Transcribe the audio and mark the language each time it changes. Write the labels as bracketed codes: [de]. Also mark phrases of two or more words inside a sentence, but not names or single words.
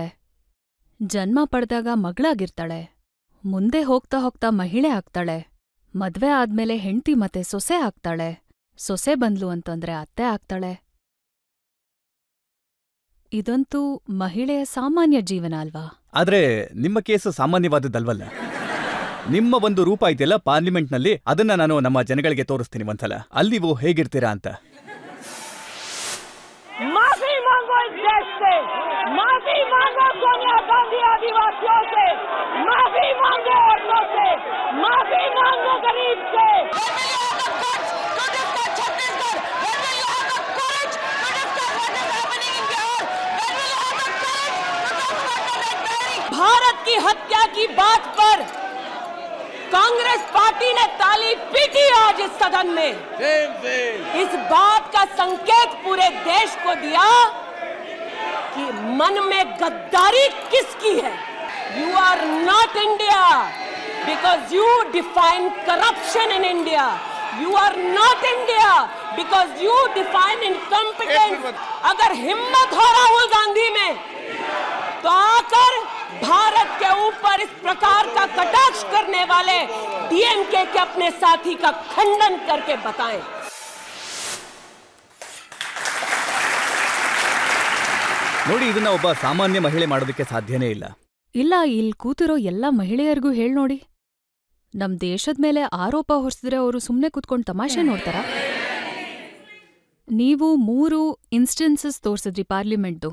[kn] ಜನ್ಮ ಪಡೆದಾಗ ಮಗಳಾಗಿರ್ತಾಳೆ, ಮುಂದೆ ಹೋಗ್ತಾ ಹೋಗ್ತಾ ಮಹಿಳೆ ಆಗ್ತಾಳೆ, ಮದ್ವೆ ಆದ್ಮೇಲೆ ಹೆಂಡ್ತಿ ಮತ್ತೆ ಸೊಸೆ ಆಗ್ತಾಳೆ, ಸೊಸೆ ಬಂದ್ಲು ಅಂತಂದ್ರೆ ಅತ್ತೆ ಆಗ್ತಾಳೆ. ಇದಂತೂ ಮಹಿಳೆಯ ಸಾಮಾನ್ಯ ಜೀವನ ಅಲ್ವಾ? ಆದ್ರೆ ನಿಮ್ಮ ಕೇಸು ಸಾಮಾನ್ಯವಾದದ್ದಲ್ವಲ್ಲ. ನಿಮ್ಮ ಒಂದು ರೂಪ ಇದೆಯಲ್ಲ ಪಾರ್ಲಿಮೆಂಟ್ನಲ್ಲಿ, ಅದನ್ನ ನಾನು ನಮ್ಮ ಜನಗಳಿಗೆ ತೋರಿಸ್ತೀನಿ ಒಂದ್ಸಲ. ಅಲ್ಲಿ ನೀವು ಹೇಗಿರ್ತೀರಾ ಅಂತ. [hi] माफी मांगो इस देश से, माफी मांगो सोनिया गांधी आदिवासियों से, माफी मांगो औरतों से, माफी मांगो गरीब से. भारत की हत्या की बात पर कांग्रेस पार्टी ने ताली पीटी आज इस सदन में. इस बात का संकेत पूरे देश को दिया कि मन में गद्दारी किसकी है. [en] You are not India because you define corruption in India. You are not India because you define incompetence. [hi] अगर हिम्मत हो राहुल गांधी में तो आकर भारत के ऊपर इस प्रकार का कटाक्ष करने वाले डीएमके के अपने साथी का खंडन करके बताएं. [kn] ನೋಡಿ, ಇದನ್ನ ಒಬ್ಬ ಸಾಮಾನ್ಯ ಮಹಿಳೆ ಮಾಡೋದಕ್ಕೆ ಸಾಧ್ಯನೇ ಇಲ್ಲ. ಇಲ್ಲ, ಇಲ್ಲಿ ಕೂತಿರೋ ಎಲ್ಲ ಮಹಿಳೆಯರಿಗೂ ಹೇಳ್ನೋಡಿ, ನಮ್ ದೇಶದ ಮೇಲೆ ಆರೋಪ ಹೊರಿಸಿದ್ರೆ ಅವರು ಸುಮ್ನೆ ಕೂತ್ಕೊಂಡು ತಮಾಷೆ ನೋಡ್ತಾರ? ನೀವು 3 ಇನ್ಸ್ಟೆನ್ಸಸ್ ತೋರ್ಸಿದ್ರಿ ಪಾರ್ಲಿಮೆಂಟ್ದು.